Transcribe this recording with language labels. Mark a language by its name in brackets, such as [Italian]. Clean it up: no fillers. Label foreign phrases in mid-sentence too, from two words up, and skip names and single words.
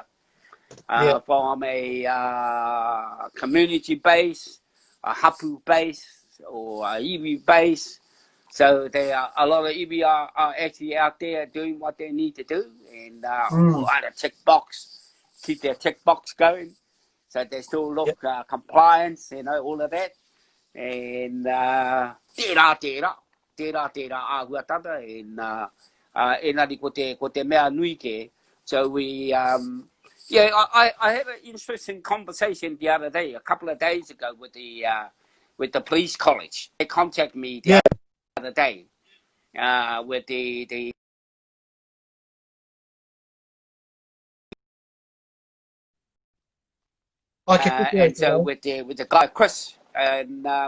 [English] From a community base, a hapu base, or a iwi base. So a lot of iwi are actually out there doing what they need to do, and either keep their tick box going, so they still look compliance, you know, all of that. [Māori] And tērā āhua tata, and enari ko te mea nui ke. [English] So we I had an interesting conversation the other day, a couple of days ago, with the police college. They contacted me the other day with the and so with the guy Chris and